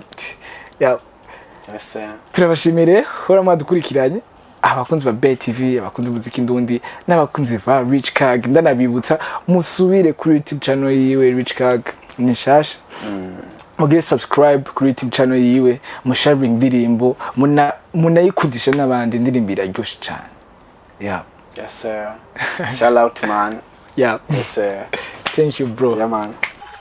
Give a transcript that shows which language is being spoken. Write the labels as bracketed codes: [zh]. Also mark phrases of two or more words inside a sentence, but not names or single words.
[rn] turabashimire hora mwadukurikiranye abakunzi ba BITV abakunzi muziki ndundi n'abakunzi ba Rich Kag ndanabibutsa musubire kuri YouTube channel yiwe Rich Kag nishasha mugire subscribe kuri YouTube channel yiwe musharing indirimbo munayikundisha n'abandi indirimbo iraryoshe cyane [en] yes sir shout out man yes sir thank you bro man